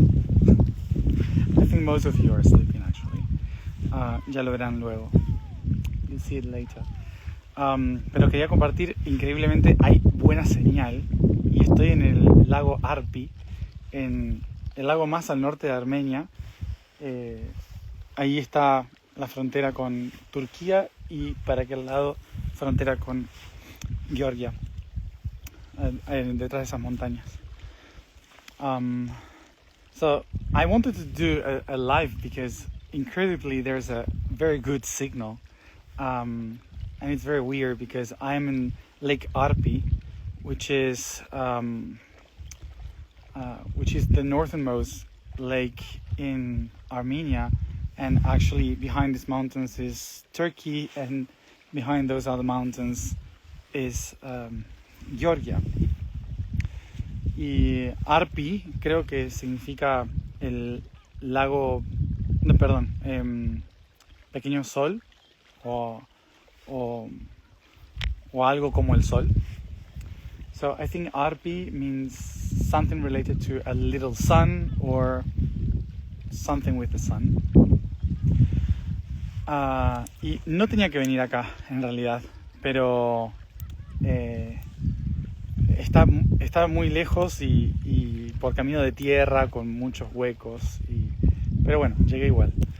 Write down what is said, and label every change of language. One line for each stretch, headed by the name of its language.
English: I think most of you are sleeping actually.
Spanish: Ya lo verán luego.
English: You'll see it later.
Spanish: Pero quería compartir, increíblemente hay buena señal y estoy en el lago Arpi, en el lago más al norte de Armenia. Ahí está la frontera con Turquía y para aquel lado frontera con Georgia, detrás de esas montañas.
English: So I wanted to do a live because incredibly there's a very good signal, and it's very weird because I'm in Lake Arpi, which is the northernmost lake in Armenia, and actually behind these mountains is Turkey, and behind those other mountains is Georgia.
Spanish: Y Arpi creo que significa el lago, no, perdón, pequeño sol o algo como el sol.
English: So I think Arpi means something related to a little sun or something with the sun.
Spanish: Y no tenía que venir acá en realidad, pero está muy lejos y por camino de tierra con muchos huecos, pero bueno, llegué igual.